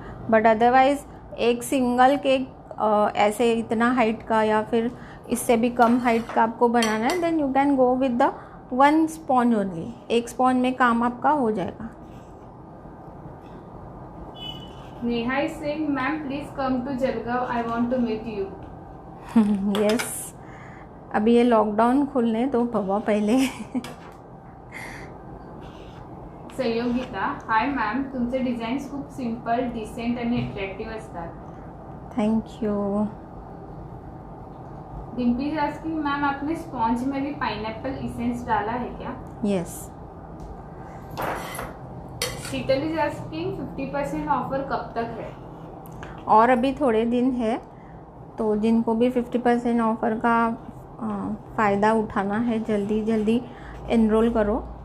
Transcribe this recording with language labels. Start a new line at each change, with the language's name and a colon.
English: but otherwise
Hindi: एक single cake ऐसे इतना हाइट का या फिर इससे भी कम हाइट का आपको बनाना है,
English: Then you can go with the 1 sponge only.
Hindi: एक स्पॉन्ज में काम आपका हो जाएगा।
English: Neha is saying ma'am please come to Jalgaon, I want to meet you.
Hindi: Yes, अभी ये लॉकडाउन खुलने तो बाबा पहले।
Marathi: संयोगिता, हाय मॅम, तुमचे डिझाईन्स खूप सिंपल, डिसेंट आणि अट्रॅक्टिव्ह असतात.
English: Thank you.
Hindi: Dimpy
English: is asking ma'am
Hindi: आपने स्पॉन्ज में भी पाइनएप्पल इसेंस डाला है क्या?
English: Yes.
Hindi: Sheetal
English: is asking
Hindi: 50% offer कब तक है? और अभी थोड़े दिन है, तो जिनको भी 50% ऑफ़र का फ़ायदा उठाना है जल्दी जल्दी एनरोल करो।